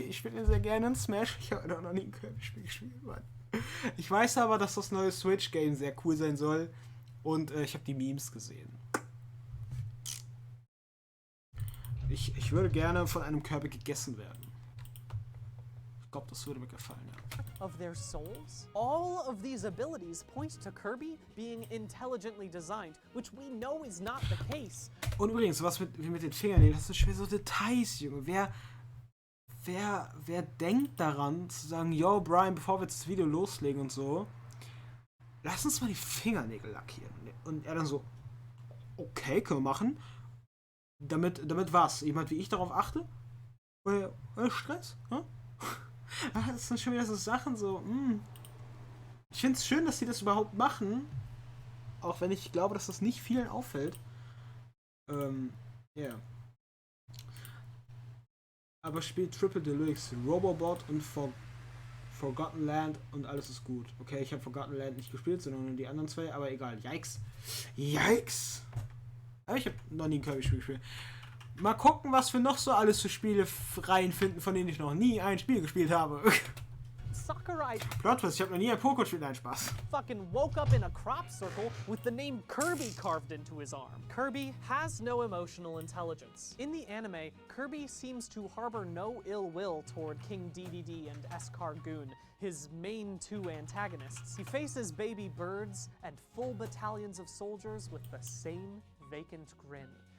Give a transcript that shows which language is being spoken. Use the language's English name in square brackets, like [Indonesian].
[German] Ich spiele ihn sehr gerne in Smash. Ich habe noch nie ein Kirby-Spiel gespielt, Mann. Ich weiß aber, dass das neue Switch-Game sehr cool sein soll. Und ich habe die Memes gesehen. Ich würde gerne von einem Kirby gegessen werden. Ich glaube, das würde mir gefallen, ja. [English] Of their souls? All of these abilities point to Kirby being intelligently designed, which we know is not the case. [German] Und übrigens, was wie mit den Fingernägeln, das sind schwer so Details, Junge. Wer denkt daran, zu sagen, yo, Brian, bevor wir jetzt das Video loslegen und so, lass uns mal die Fingernägel lackieren. Und er dann so, okay, können wir machen. Damit was? Jemand wie ich darauf achte? Oder Stress? Hm? Das sind schon wieder so Sachen so, Ich finde es schön, dass sie das überhaupt machen. Auch wenn ich glaube, dass das nicht vielen auffällt. Ja. Aber spielt Triple Deluxe, Robobot und Forgotten Land und alles ist gut. Okay, ich habe Forgotten Land nicht gespielt, sondern nur die anderen zwei, aber egal. Yikes. Yikes. Aber ich habe noch nie ein Kirby-Spiel gespielt. Mal gucken, was wir noch so alles für Spiele reinfinden, von denen ich noch nie ein Spiel gespielt habe. Sakurai Plot Twist, ich habe noch nie ein Pokémon gespielt, nein, Spaß. [English] fucking woke up in a crop circle with the name Kirby carved into his arm. Kirby has no emotional intelligence. In the anime, Kirby seems to harbor no ill will toward King Dedede and Escargoon, his main two antagonists. He faces baby birds and full battalions of soldiers with the same vacant grin.